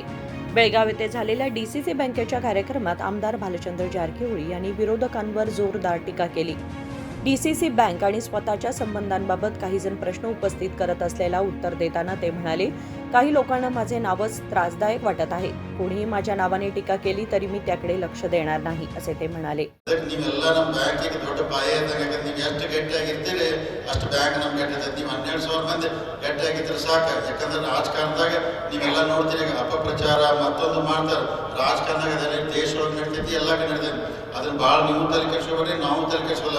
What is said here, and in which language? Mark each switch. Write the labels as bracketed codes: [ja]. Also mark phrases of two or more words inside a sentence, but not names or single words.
[mr] बेळगाव येथे झालेल्या डीसीसी बँकेच्या कार्यक्रमात आमदार भालचंद्र जारकिहोळी यांनी विरोधकांवर जोरदार टीका केली. डीसीसी बँक आणि स्वतःच्या संबंधांबाबत काही जण प्रश्न उपस्थित करत असलेला उत्तर देताना ते म्हणाले, काही लोकांना माझे नावच त्रासदायक वाटत आहे. कोणीही माझ्या नावाने टीका केली तरी मी त्याकडे लक्ष देणार नाही, असे ते म्हणाले. [kn] ನೀವೆಲ್ಲ ನಮ್ಮ ಬ್ಯಾಂಕಿಗೆ ದೊಡ್ಡ ಪಾಯ ಇದ್ದಂಗೆ. ನೀವು ಎಷ್ಟು ಗಟ್ಟಿಯಾಗಿರ್ತೀರಿ ಅಷ್ಟು ಬ್ಯಾಂಕ್ ನಮ್ಗೆ ಗಟ್ಟಿರ್ತದೆ. ನೀವು 12,000 ಮಂದಿ ಗಟ್ಟಿಯಾಗಿದ್ರೆ ಸಾಕು. ಯಾಕಂದ್ರೆ ರಾಜಕಾರಣದಾಗ ನೀವೆಲ್ಲ ನೋಡ್ತೀರಿ, ಈಗ ಅಪಪ್ರಚಾರ ಮತ್ತೊಂದು ಮಾಡ್ತಾರೆ. ರಾಜಕಾರಣದಾಗ ಅದರಲ್ಲಿ ದೇಶದೊಳಗೆ ನಡೀತೈತಿ, ಎಲ್ಲ ನಡೀತೈತಿ. ಅದನ್ನ ಭಾಳ ನೀವು ತಲೆ ಕೆಡಿಸ್ಕೊಬೇಡ್ರಿ, ನಾವು ತಲೆ ಕೆಡಿಸೋಲ್ಲ.